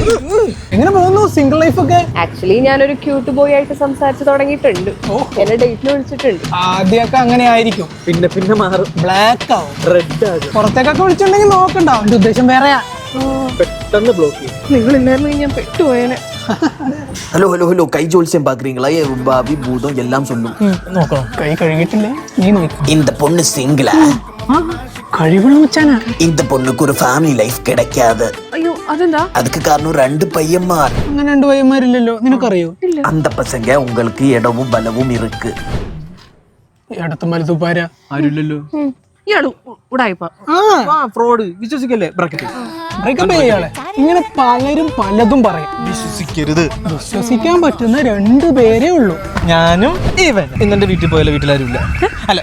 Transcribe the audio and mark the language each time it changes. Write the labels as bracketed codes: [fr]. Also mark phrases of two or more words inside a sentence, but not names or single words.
[ml] എങ്ങനെ പോകുന്നു [en] single life [ml] ഒക്കെ? ആക്ച്വലി ഞാനൊരു [en] cute boy [ml] ആയിട്ട് സംസാരിച്ചു തുടങ്ങിയിട്ടുണ്ട്. എന്നെ ഡേറ്റിന് വിളിച്ചിട്ടുണ്ട്. ആദ്യമൊക്കെ അങ്ങനെ ആയിരിക്കും, പിന്നെ പിന്നെ മാറും. ബ്ലാക്ക് ആവും, റെഡ് ആകും. പുറത്തേക്കൊക്കെ വിളിച്ചിട്ടുണ്ടെങ്കിൽ നോക്കണ്ട, അവന്റെ ഉദ്ദേശം വേറെയാ. പെട്ടെന്ന് ബ്ലോക്ക് ചെയ്യും. നിങ്ങൾ ഇല്ലായിരുന്നു ഞാൻ പെട്ടുപോയേനെ. [ta] ஹலோ ஹலோ ஹலோ கை ஜோல்சியம் பாக்குறீங்களா? பாவி பூதம் எல்லாம் சொல்லும். [ml] നോക്കണം, കൈ കഴുകിയിട്ടില്ലേ? നീ നോക്കും. [ta] இந்த பொண்ணு சிங்கிளா? [ml] കഴിവണം വെച്ചാനാ. [ta] இந்த பொண்ணுக்கு ஒரு [en] family life [ta] கிடைக்காது. [ml] അയ്യോ, അതെന്താ? [ta] அதுக்கு காரணம் 2 பையன்மார். [ml] അങ്ങനെ 2 പയ്യന്മാരില്ലല്ലോ, നിനക്കറിയോ? [ta] அந்த பசங்க உங்களுக்கு இடமும் பலவும் இருக்கு. [ml] ഇടത്തും വലത്തുപ്പാര ആരുമില്ലല്ലോ. ഇയാള് ഉടായിപ്പ. ഫ്രോഡ്. വിശ്വസിക്കല്ലേ? ബ്രേക്കപ്പ് ചെയ്യാളെ. ഇങ്ങനെ പലരും പലതും പറയും. വിശ്വസിക്കരുത്. വിശ്വസിക്കാൻ പറ്റുന്ന 2 പേരേ ഉള്ളൂ, ഞാനും ഇവൻ. ഇന്നെന്റെ വീട്ടിൽ പോയാലോ? വീട്ടിലാരുമില്ല.